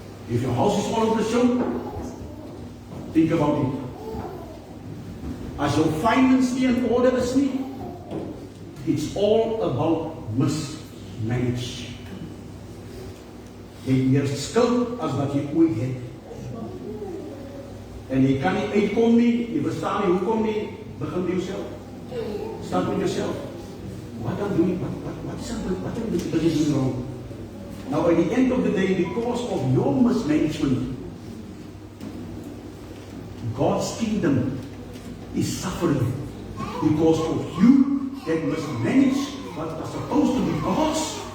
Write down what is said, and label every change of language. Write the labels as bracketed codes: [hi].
[en] If your house is all over the show, think about it. [af] As your finance nie in orde is nie, [en] it's all about mismanagement. [af] Jy het meer skuld as wat jy ooit het. En jy kan nie uitkom nie, jy verstaan nie hoekom nie, begin by jouself. [en] Start with yourself. What I'm doing, what am I doing wrong? Now, at the end of the day, because of your mismanagement, God's kingdom is suffering because of you that mismanage what was supposed to be God's.